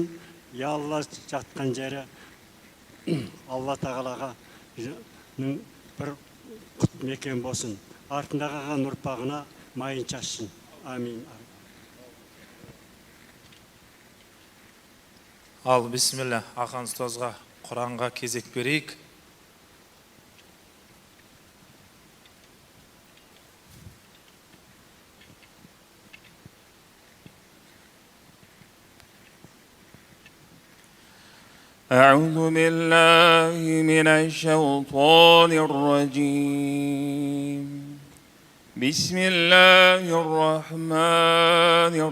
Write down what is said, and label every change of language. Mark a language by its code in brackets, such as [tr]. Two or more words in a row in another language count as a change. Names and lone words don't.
[kk] Я Алла жатқан жері Алла тағалаға бір құт мекен болсын. Артында қалған ұрпағына майын шашсын. Амин. Ал, бисмилля, Ақан ұстазға Құранға кезек берейік. [ar] أعوذ بالله من الشيطان الرجيم بسم الله الرحمن